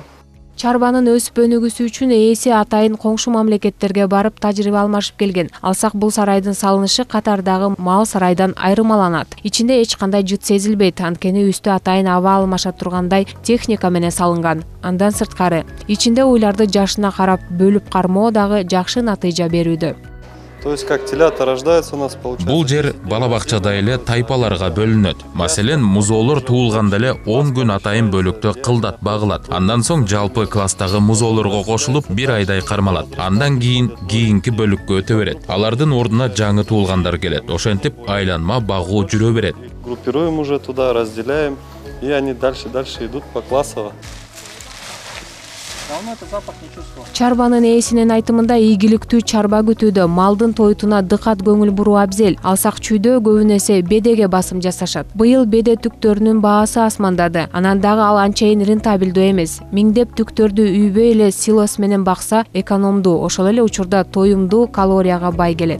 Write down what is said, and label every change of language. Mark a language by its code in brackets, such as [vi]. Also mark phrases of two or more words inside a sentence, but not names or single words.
[ky] Чарбанын өсүп өнүгүсү үчүн ээси атайын коңшу мамлекеттерге барып тажрыйба алмашып келген. Алсак бул сарайдын салынышы Катардагы мал сарайдан айырмаланат. Ичинде эч кандай жыт сезилбейт, анткени үстү атайын аба алмаша тургандай техника менен салынган. Андан сырткары, ичинде уйларды жашына карап бөлүп кармоо дагы жакшы натыйжа берүүдө. [ru] То есть как телята рождаются у нас получается. [ky] Бул жер бала бакчада эле тайпаларга бөлүнөт. Маселен, музоолор туулганда эле 10 күн атайын бөлүктө кылдат багылат. Андан соң жалпы класстагы музоолорго кошулуп 1 айдай кармалат. Андан кийин кийинки бөлүккө өтө берет. Алардын ордуна жаңы туулгандар келет. Ошентип айланма багуу жүрө берет. [ru] Группируем уже туда, разделяем, и они дальше идут по классово. [ky] Чарбанын ээсинин айтымында ийгиликтүү чарба күтүүдө малдын тойтуна дыкат көңүл буруу абзел. Алсак чүйдө көбүн эсе бедеге басым жасашат. Быйыл беде түктөрүнүн баасы асмандады. Анан дагы ал анчайын рентабелдүү эмес. Миңдеп түктөрдү үйбөй эле силос менен бакса экономдуу, ошол эле учурда тоюмдуу, калорияга бай келет.